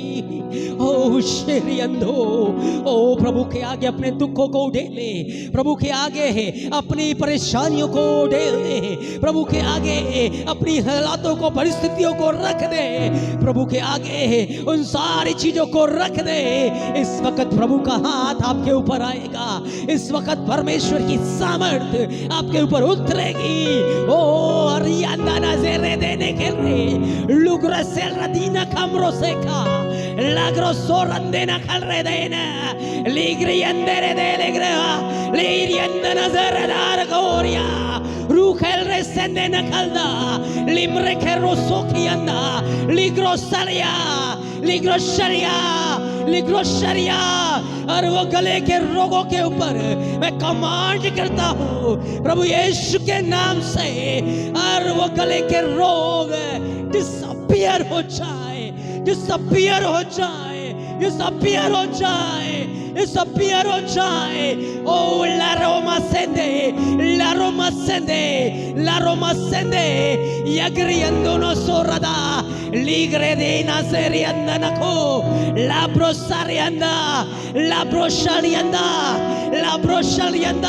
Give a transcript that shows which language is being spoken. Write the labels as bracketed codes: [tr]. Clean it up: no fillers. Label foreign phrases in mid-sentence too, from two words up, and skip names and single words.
[hi] ओ शेरी अंधो, ओ प्रभु के आगे अपने दुखों को उड़ेल ले, प्रभु के आगे अपनी परेशानियों को उड़ेल ले, प्रभु के आगे अपनी हालातों को, परिस्थितियों को रख दे, प्रभु के आगे उन सारी चीजों को रख दे। इस वक्त प्रभु का हाथ आपके ऊपर आएगा, इस वक्त परमेश्वर की सामर्थ आपके ऊपर उतरेगी। ओ अरियाना नजरे देने के लिए लुग्र से रदीना कमरो से का लागरो सोरंदे न खलरे देना लीग्री अंदरे दे लेग्रा लीरी अंदर नजर दार गोरिया रूखेल रे सेंदे न खलदा लिमरे के रोसो की अंदा लिग्रो सरिया, लिग्रो शरिया, लिग्रो शरिया। और वो गले के रोगों के ऊपर मैं कमांड करता हूँ प्रभु यीशु के नाम से, और वो गले के रोग डिसअपीयर हो जाए, डिसअपीयर हो जाए, डिसअपीयर हो जाए, डिसअपीयर हो जाए। ओ ला रोमा सेंदे, ला रोमा सेंदे, ला रोमा सेंदे यगरी अंदोनो सोरदा लीग्रे देना सेरी अंदनको लाब्रो सारियंदा, लाब्रो शालियंदा, लाब्रो शालियंदा।